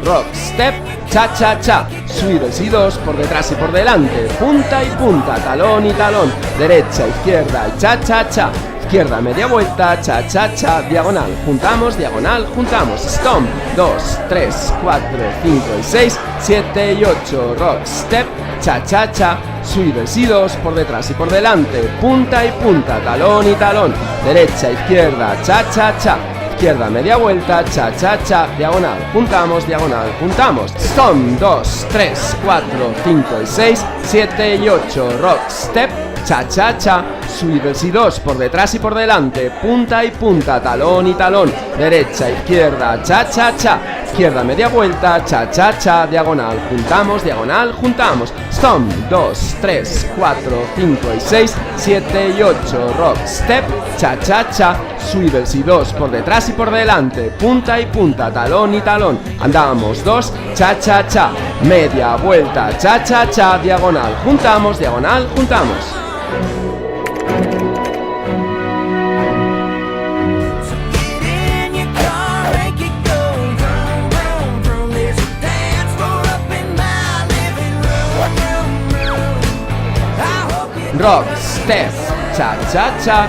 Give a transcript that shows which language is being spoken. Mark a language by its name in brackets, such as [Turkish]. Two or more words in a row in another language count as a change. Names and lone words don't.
[Spanish] Rock, step, cha cha cha. Subidos y dos por detrás y por delante. Punta y punta, talón y talón. Derecha, izquierda y cha cha cha. Izquierda, media vuelta, cha cha cha. Diagonal, juntamos, diagonal, juntamos. Stomp, 2, 3, 4, 5 y 6, 7 y 8. Rock, step, cha cha cha. Subidos y dos por detrás y por delante. Punta y punta, talón y talón. Derecha, izquierda, cha cha cha. Izquierda, media vuelta, cha cha cha. Diagonal, juntamos, diagonal, juntamos. Stomp, 2, 3, 4, 5 y 6, 7 y 8. Rock, step, cha cha cha. Subidos y dos por detrás y por delante. Punta y punta, talón y talón. Derecha, izquierda, cha cha cha. Izquierda, media vuelta, cha cha cha. Diagonal, juntamos, diagonal, juntamos. Stomp, 2, 3, 4, 5 y 6, 7 y 8. Rock, step, cha cha cha. Subidos y dos por detrás y por delante. Punta y punta, talón y talón. Andamos, dos, cha cha cha. Media vuelta, cha cha cha. Diagonal, juntamos, diagonal, juntamos. Rock, step, cha cha cha.